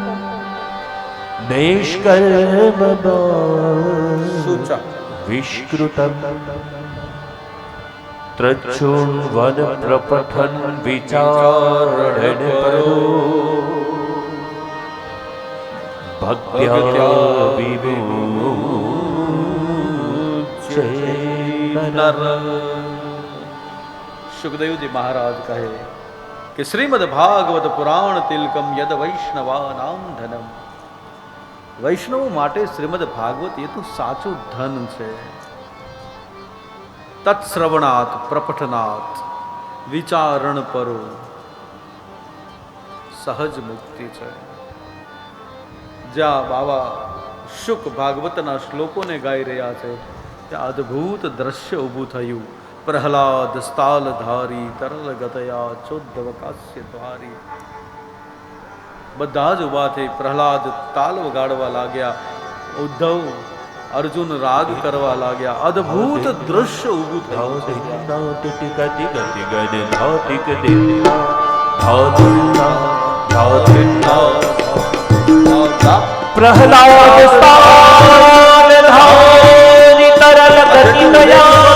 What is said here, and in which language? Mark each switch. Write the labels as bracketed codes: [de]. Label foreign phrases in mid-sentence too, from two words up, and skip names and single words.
[sa] नैष्कर्म्य विष्कृतं त्रच्छृण्वन् प्रपठन् विचारणपरो भक्त्या विमुच्यते नर। [gu] સુખદેવ જી મહારાજ કહે કે [sa] श्रीमद् भागवत पुराण तिलकम यद वैष्णवा नाम धनम, [gu] વૈષ્ણવ માટે શ્રીમદ્ ભાગવત એ તો સાચો ધન છે। [sa] तत्श्रवणात् प्रपठनात् विचारण परो [gu] સહજ મુક્તિ છે। જ્યાં બાબા શુક ભાગવતના શ્લોકોને ગાઈ રહ્યા છે ત્યાં અદ્ભુત દૃશ્ય ઊભું થયું। [sa] प्रहलाद स्थाल धारी तरल गतया चोद्दवकास्य द्वारी। [gu] બધા જ ઉભા થઈ। પ્રહલાદ તાલ વગાડવા લાગ્યા, ઉદ્ધવ અર્જુન રાગ કરવા લાગ્યા। અદ્ભુત દૃશ્ય ઊભું થયું। [sa] प्रहलाद स्थाल धारी तरल गतया